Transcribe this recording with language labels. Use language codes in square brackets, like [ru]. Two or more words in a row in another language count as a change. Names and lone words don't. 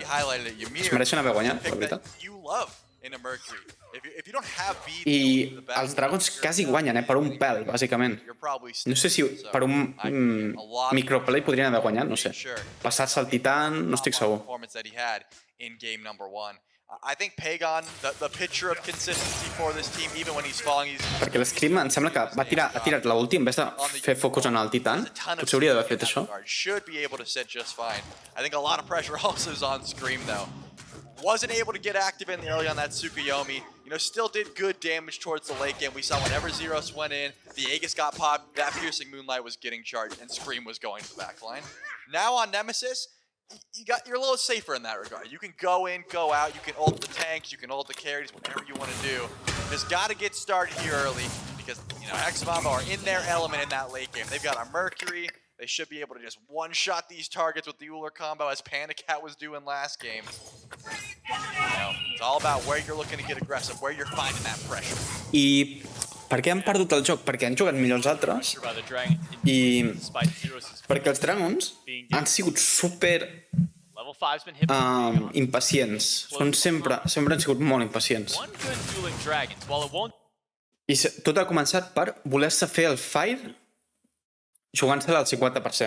[ca] Es mereixen haver guanyat, la veritat. I els Dragons quasi guanyen, per un pèl, bàsicament. No sé si per un microplay podrien haver guanyat, no sé. Passar-se al Titan, no estic segur. [en] I think Pagon, the picture of consistency for this team, even when he's falling, he's... [ca] Perquè l'Scream em sembla que ha tirat l'ulti [es] en vez de [ca] fer focus en el Titan. Potser hauria d'haver fet això. [en] Should be able to sit just fine. I think a lot of pressure also is on Scream, though. Wasn't able to get active in early on that Tsukuyomi. You know, still did good damage towards the late game. We saw whenever Zeros went in, the Aegis got popped, that Piercing Moonlight was getting charged, and Scream was going to the backline. Now on Nemesis, you're a little safer in that regard. You can go in, go out, you can ult the tanks, you can ult the carries, whatever you want to do. Just got to get started here early because, you know, X-Mambo are in their element in that late game. They've got a Mercury. They should be able to just one-shot these targets with the Uller combo as Panda Cat was doing last game. You know, it's all about where you're looking to get aggressive, where you're finding that pressure. [ca] I per què han perdut el joc? Perquè han jugat millor els altres i perquè els Dragons han sigut super impacients. Sempre han sigut molt impacients. I tot ha començat per voler-se fer el fire jugant-se-la al 50%.